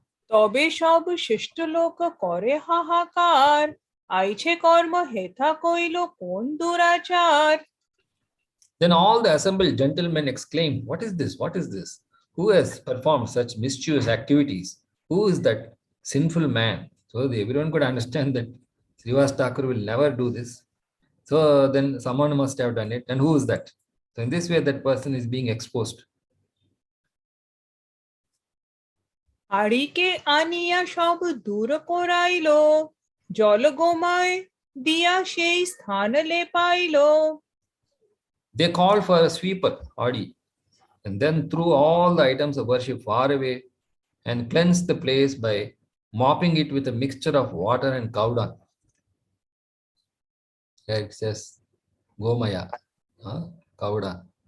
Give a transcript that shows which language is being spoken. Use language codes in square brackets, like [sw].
[bn] তবে সব শিষ্ট লোক করে হাহাকার আইছে কর্ম হেথা কইল কোন দুরাচার। [en] Then all the assembled gentlemen exclaimed, "What is this? What is this? Who has performed such mischievous activities? Who is that sinful man?" So everyone could understand that Srivas Thakur will never do this. So then someone must have done it. And who is that? So in this way, that person is being exposed. হাড়িকে আনিয়া সব দূর করাইল জল গোমায় দিয়া সেই স্থান লেপাইল। They called for a sweeper, Adi, and then threw all the items of worship far away and cleansed the place by mopping it with a mixture of water and cow dung. Here it says Gomaya, cow dung.